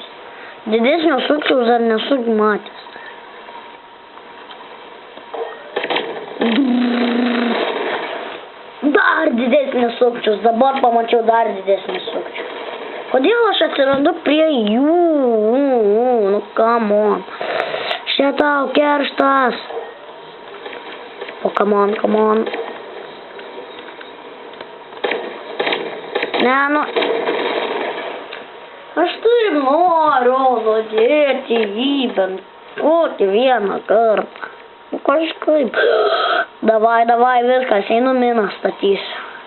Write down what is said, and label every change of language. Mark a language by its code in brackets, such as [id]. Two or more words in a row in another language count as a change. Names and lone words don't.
[lt] Didesnio sukčiaus dar nesu matęs. Dar didesnis sukčius, dabar pamačiau dar didesnis sukčius. Kodėl aš atsirandu prie jų? Nu, [en] come on. [lt] Šitau, kerštas. O, [en] come on. [lt] Ne, nu. Aš taip noriu nudėti jį bent kokį vieną kartą. Nu, kažkaip. Davai, viskas, einu miną statysiu.